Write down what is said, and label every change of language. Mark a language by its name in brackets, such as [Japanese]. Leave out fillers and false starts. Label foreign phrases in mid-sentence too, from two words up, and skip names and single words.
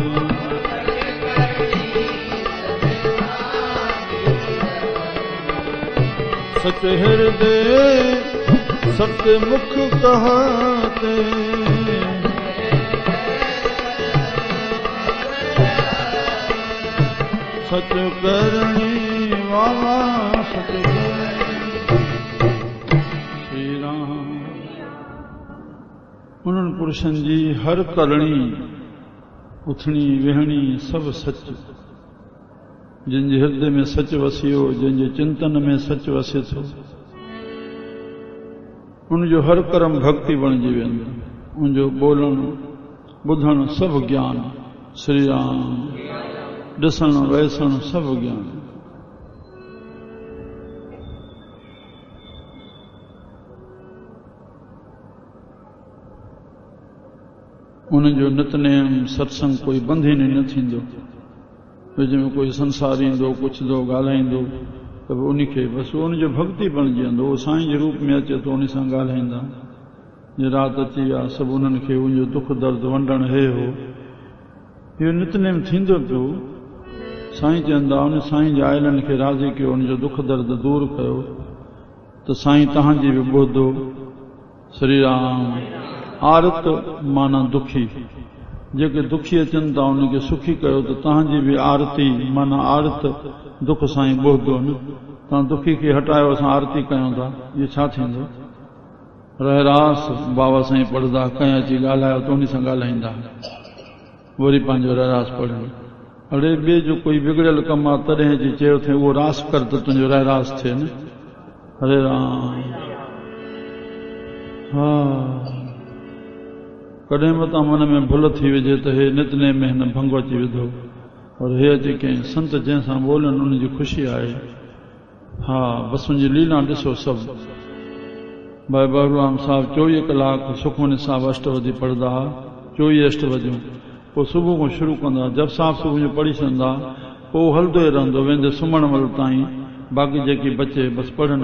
[Punjabi] सच हृदय सतमुख कहत, सच करणी वाला सच करणी। [Sindhi] श्री राम उन्हनि पुरुषनि जी हर करणी उथणी वेहणी सभु सच, जिनजे हृदय में सच वसियो, जिनजे चिंतन में सच वसे थो, उनजो हर कर्म भक्ति बणिजी वेंदो, उनजो ॿोलणु ॿुधणु सभु ज्ञान। श्री राम ॾिसणु वैसणु सभु ज्ञान। उनजो नितनेम सत्संग कोई बंधन ई न थींदो, विच में कोई संसार ईंदो पुछंदो ॻाल्हाईंदो त बि उनखे बसि उनजो भक्ति बणिजी वेंदो, उहो साईं जे रूप में अचे थो, उन सां ॻाल्हाईंदा। जे राति अची विया सभु उन्हनि खे उनजो दुख दर्द वंडणु हे हो, इहो नितनेम थींदो पियो। साईं चवंदा उन साईं जे आयलनि खे राज़ी कयो, उनजो दुख दर्द दूर कयो त साईं तव्हांजी बि ॿुधो। श्री राम आरत माना दुखी, जेके दुखी अचनि था उनखे सुखी कयो त तव्हांजी बि आरती माना आरत दुख साईं ॿुधो न। तव्हां दुखी खे हटायो, असां आरती कयूं था, इहो छा थींदो? रहरास बाबा साईं पढ़ंदा, कंहिं अची ॻाल्हायो त उन सां ॻाल्हाईंदा, वरी पंहिंजो रहरास पढ़ियो। अड़े ॿिए जो कोई बिगड़ियल कमु आहे तॾहिं अची चयो अथई उहो रास कर त तुंहिंजो रहरास थिए न। हरे राम। हा, कॾहिं मतां मन में भुल थी विझे त हे नितनेम में हिन भंग अची विधो, और हे अची कंहिं संत जंहिंसां ॿोलनि उनजी ख़ुशी आहे। हा, बसि उनजी लीला ॾिसो सभु। भाई बहरूराम साहब 24 कलाक सुखमनी साहब अष्टपदी पढ़ंदा, 24 अष्टपदियूं, पोइ सुबुह खां शुरू कंदा, जब साहब सुबुह जो पढ़ी छॾंदा, पोइ हलंदो ई रहंदो वेंदे सुम्हण महिल ताईं, बाक़ी जेकी बचे बसि पढ़नि।